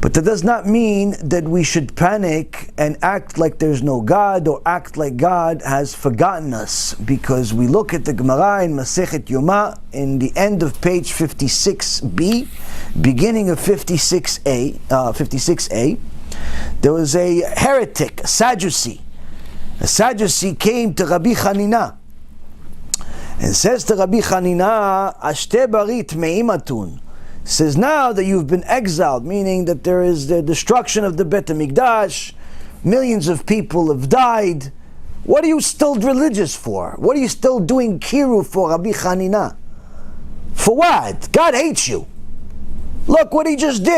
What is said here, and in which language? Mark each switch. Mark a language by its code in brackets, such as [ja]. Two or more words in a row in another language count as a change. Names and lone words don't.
[en] But that does not mean that we should panic and act like there's no God or act like God has forgotten us, because we look at the Gemara in Masechet Yoma in the end of page 56b, beginning of 56a, there was a heretic, a Sadducee. A Sadducee came to Rabbi Chanina and says to Rabbi Chanina, [arc] Ashte barit meimatun. [en] Says, now that you've been exiled, meaning that there is the destruction of the Bet HaMikdash, millions of people have died, what are you still religious for? What are you still doing kiru for, Rabbi Chanina? For what? God hates you. Look what he just did.